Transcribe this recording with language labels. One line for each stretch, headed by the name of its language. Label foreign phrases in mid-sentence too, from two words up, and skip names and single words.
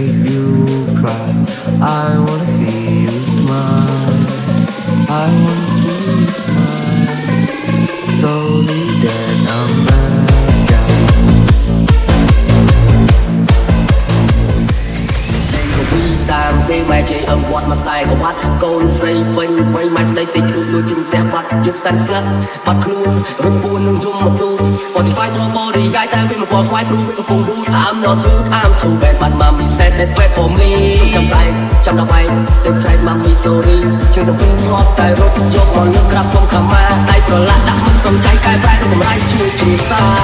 English: I wanna see you smile. I wanna see smile. Sorry that I'm bad guy.
Khmer: តាមគេម៉ែជ័យអឹងវត្តមកខ្សែក៏បាត់កូនស្រីពេញម៉ែស្ដីតិចលួចដូចជាផ្ទះបាត់ជប់ស្ដាច់ស្ងាត់បាត់ខ្លួនរត់ពួននឹងយំមកទូ Spotify ធ្វើបរិយាយតែវាមកពណ៌ខ្វាយព្រុសកំពុង boot
English: I'm not rude I'm too bad but mommy said that wait for me
Khmer: ចាំតែចាំដល់បែកទឹកស្រែក
English: mommy sorry
Khmer: ជើងទៅពេលធ្លាប់តែរត់យកមកលើកក្រាបសុំខមាដៃប្រឡាក់ដាក់មិនសំចៃកែប្រែរូបកម្រៃជួយគ្រួសារ